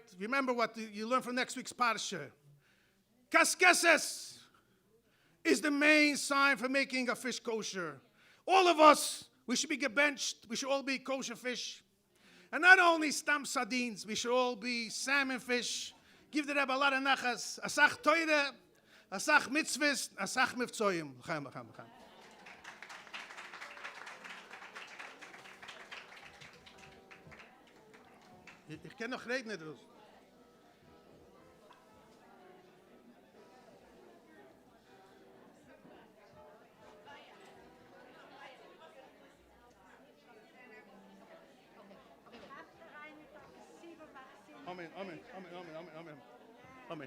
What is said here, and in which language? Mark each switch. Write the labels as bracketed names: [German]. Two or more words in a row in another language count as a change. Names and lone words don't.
[English] Remember what you learn from next week's parsha. Kaskeses is the main sign for making a fish kosher. All of us, we should be gebenched. We should all be kosher fish. And not only stam sardines, we should all be salmon fish. Give the Rebbe a lot of nachas. [Yiddish] Asach toire, asach mitzvahs, asach mivtzoim. [Hebrew] L'chaim, l'chaim, l'chaim. [German] Ich kann noch reden, nicht? [Hebrew] Amen, amen, amen, amen, amen, amen.